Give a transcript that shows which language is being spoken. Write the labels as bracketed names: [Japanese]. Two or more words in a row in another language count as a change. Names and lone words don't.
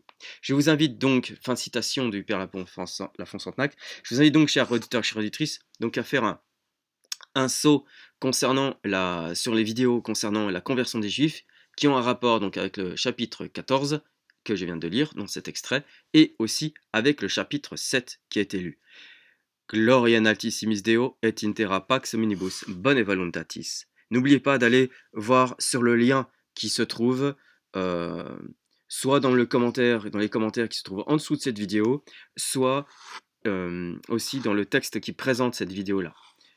[French] Je vous invite donc, fin de citation du Père Lafont Santenac, je vous invite donc, chers auditeurs, chères auditrices, donc à faire un saut sur les vidéos concernant la conversion des Juifs, qui ont un rapport donc avec le chapitre 14 que je viens de lire dans cet extrait, et aussi avec le chapitre 7 qui a été lu. [Latin] Gloria in altissimis Deo et in terra pax omnibus voluntatis. [French] N'oubliez pas d'aller voir sur le lien qui se trouve soit dans les commentaires qui se trouvent en dessous de cette vidéo, soit aussi dans le texte qui présente cette vidéo-là.